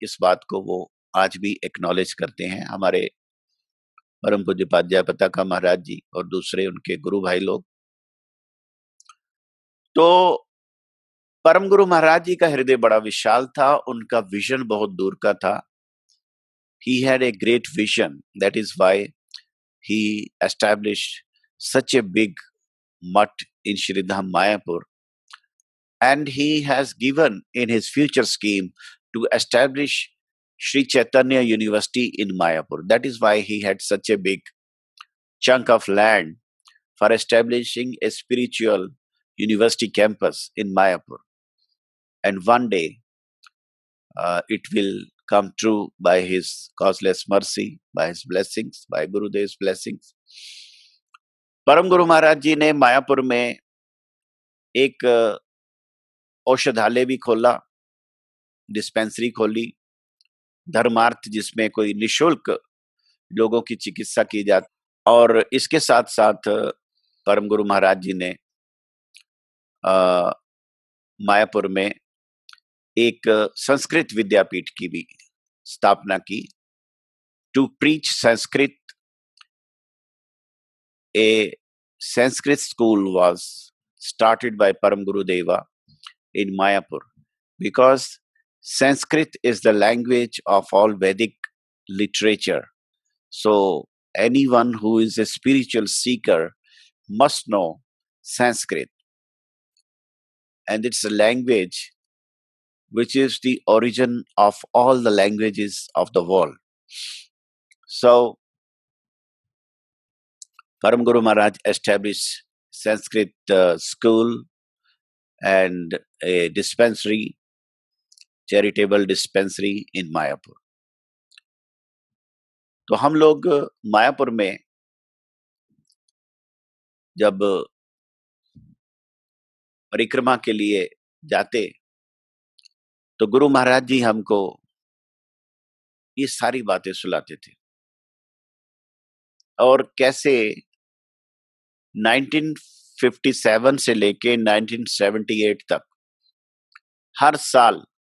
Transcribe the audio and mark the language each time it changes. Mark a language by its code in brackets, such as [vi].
[hi] इस बात को वो आज भी एक्नॉलेज करते हैं, हमारे परम पूज्य पताका महाराज जी और दूसरे उनके गुरु भाई लोग। तो परम गुरु महाराज जी का हृदय बड़ा विशाल था, उनका विजन बहुत दूर का था। [en] He had a great vision. That is why he established such a big mutt in Shridham Mayapur. And he has given in his future scheme to establish Sri Chaitanya University in Mayapur. That is why he had such a big chunk of land for establishing a spiritual university campus in Mayapur. And one day it will come true by his causeless mercy, by his blessings, by Gurudev's blessings. [hi] परम गुरु महाराज जी ने मायापुर में एक औषधालय भी खोला, dispensary खोली, धर्मार्थ, जिसमें कोई निशुल्क लोगों की चिकित्सा की जाती। और इसके साथ साथ परम गुरु महाराज जी ने मायापुर में एक संस्कृत विद्यापीठ की भी स्थापना की। [en] To preach Sanskrit, a Sanskrit school was started by Param Gurudeva in Mayapur because Sanskrit is the language of all Vedic literature. So anyone who is a spiritual seeker must know Sanskrit. And it's a language which is the origin of all the languages of the world. So Param Guru Maharaj established Sanskrit school and a dispensary, charitable dispensary in Mayapur. [hi] तो हम लोग मायापुर में जब परिक्रमा के लिए जाते तो गुरु महाराज जी हमको ये सारी बातें सुलाते थे और कैसे 1957 से लेके 1978 तक हर साल